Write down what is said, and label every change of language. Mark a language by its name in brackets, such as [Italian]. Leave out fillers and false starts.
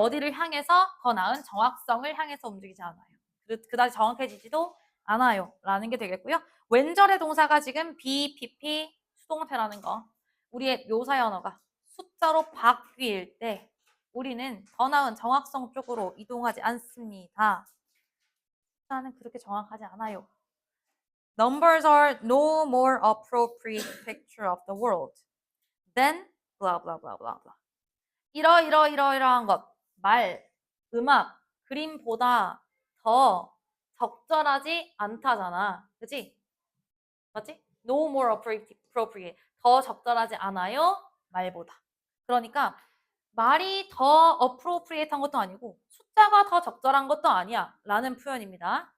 [Korean] 어디를 향해서 더 나은 정확성을 향해서 움직이지 않아요. 그다지 정확해지지도 않아요. 라는 게 되겠고요. 왼절의 동사가 지금 be, pp, 수동태라는 거. 우리의 묘사의 언어가 숫자로 바뀔 때 우리는 더 나은 정확성 쪽으로 이동하지 않습니다. 숫자는 그렇게 정확하지 않아요. [English] Numbers are no more appropriate picture of the world than blah blah blah blah blah. [Korean] 이러이러한 것, 말, 음악, 그림보다 더 적절하지 않다잖아. 그치? 맞지? [English] No more appropriate. [Korean] 더 적절하지 않아요? 말보다. 그러니까 말이 더 appropriate한 것도 아니고 숫자가 더 적절한 것도 아니야 라는 표현입니다.